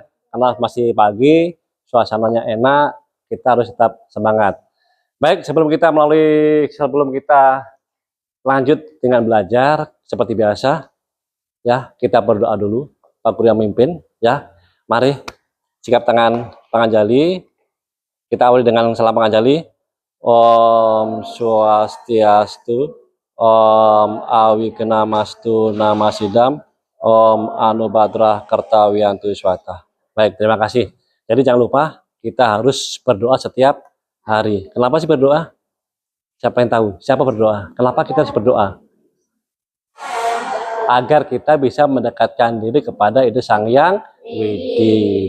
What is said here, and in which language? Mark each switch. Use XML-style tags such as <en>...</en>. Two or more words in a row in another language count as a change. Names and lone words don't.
<id>Karena masih pagi, suasananya enak, kita harus tetap semangat. Baik, sebelum kita lanjut dengan belajar seperti biasa, ya, kita berdoa dulu. Pak Guru yang memimpin, ya. Mari sikap tangan Panganjali. Kita awali dengan salam Panganjali.</id> <sa>Om Swastiastu, Om Awignamastu Namasidam, Om Anubhadrah Kartawiyantu Swata.</sa> <id>Baik, terima kasih. Jadi jangan lupa kita harus berdoa setiap hari. Kenapa sih berdoa? Siapa yang tahu? Siapa berdoa? Kenapa kita harus berdoa? Agar kita bisa mendekatkan diri kepada Ide Sang Hyang Widi.</id>